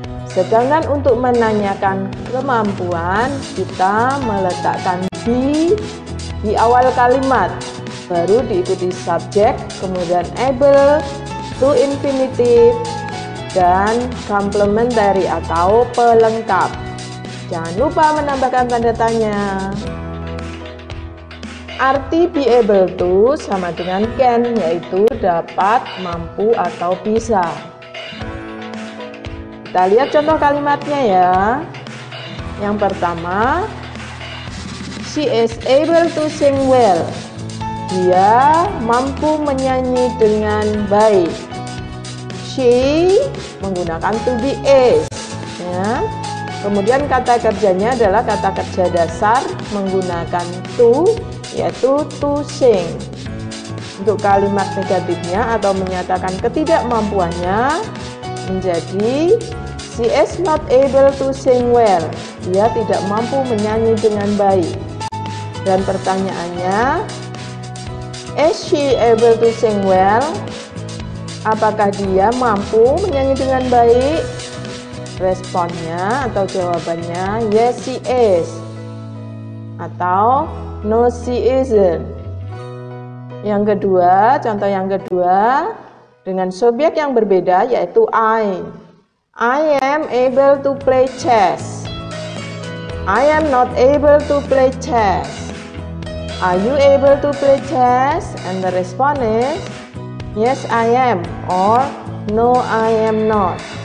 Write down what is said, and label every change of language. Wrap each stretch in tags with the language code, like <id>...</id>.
<id>Sedangkan untuk menanyakan kemampuan, kita meletakkan be di awal kalimat, baru diikuti subjek, kemudian able, to infinitive, dan complementary atau pelengkap. Jangan lupa menambahkan tanda tanya. Arti be able to sama dengan can, yaitu dapat, mampu, atau bisa. Kita lihat contoh kalimatnya ya. Yang pertama,</id> <en>she is able to sing well.</en> <id>Dia mampu menyanyi dengan baik. She menggunakan to be is, ya. Kemudian kata kerjanya adalah kata kerja dasar menggunakan to, yaitu to sing. Untuk kalimat negatifnya atau menyatakan ketidakmampuannya menjadi</id> <en>she is not able to sing well.</en> <id>Dia tidak mampu menyanyi dengan baik. Dan pertanyaannya,</id> <en>is she able to sing well?</en> <id>Apakah dia mampu menyanyi dengan baik? Responnya atau jawabannya</id> <en>yes she is</en> <id>atau</id> <en>no she isn't.</en> <id>Yang kedua, contoh yang kedua dengan subjek yang berbeda, yaitu I.</id> <en>I am able to play chess. I am not able to play chess. Are you able to play chess? And the response is yes I am or no I am not.</en>